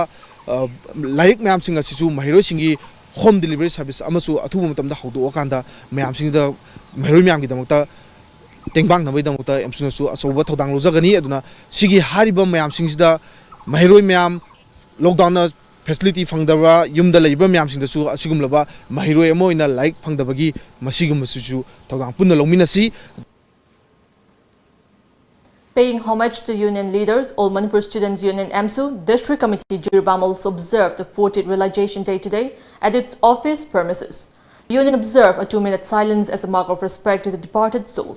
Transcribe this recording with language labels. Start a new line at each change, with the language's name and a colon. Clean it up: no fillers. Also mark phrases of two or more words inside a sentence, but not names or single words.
Manipuri: laik myam singa siju mahiro singi
English: home delivery service
Manipuri: amasu athubu matamda haudo kanda myam singda mahiro myam gi damakta tengbang nabai damakta MSU nasu asoba thodang lojagani aduna sigi hariba myam singsida mahiro myam lockdown na facility fangdaba yumda leiba myam singdasu asigumlaba mahiro emo ina like fangdabagi masigum masuju thodang punna longminasi.
English: Paying homage to union leaders, All Manipur Students Union MSU District Committee Jiribam also observed the 40th Realization Day today at its office premises. The union observed a 2-minute silence as a mark of respect to the departed souls.